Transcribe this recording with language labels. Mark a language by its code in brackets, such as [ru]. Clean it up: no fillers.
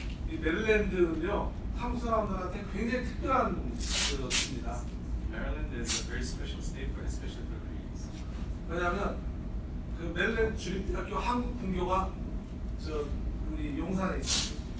[ko] 이 메릴랜드는요, 한국 사람들한테 굉장히 특별한 곳입니다. [en] Maryland is a very special state, especially for Koreans. [ko] 왜냐하면 그 메릴랜드 주립대학교 한국 분교가 우리 용산에 있습니다.